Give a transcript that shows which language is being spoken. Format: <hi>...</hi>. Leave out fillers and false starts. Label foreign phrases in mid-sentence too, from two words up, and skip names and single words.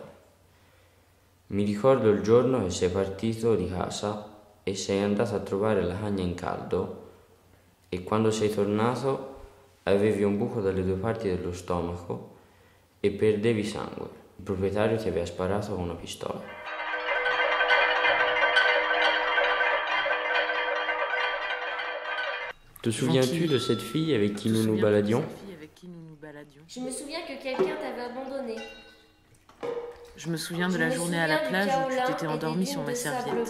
<it>Mi ricordo il giorno che sei partito di casa e sei andato a trovare la cagna in caldo e quando sei tornato avevi un buco dalle due parti dello stomaco e perdevi sangue. Il proprietario ti aveva sparato con una pistola.</it> <fr>Te souviens-tu de cette fille avec qui nous nous baladions? Je me souviens que quelqu'un t'avait abandonné. Je me souviens de la journée à la plage où tu t'étais endormi sur ma serviette.</fr>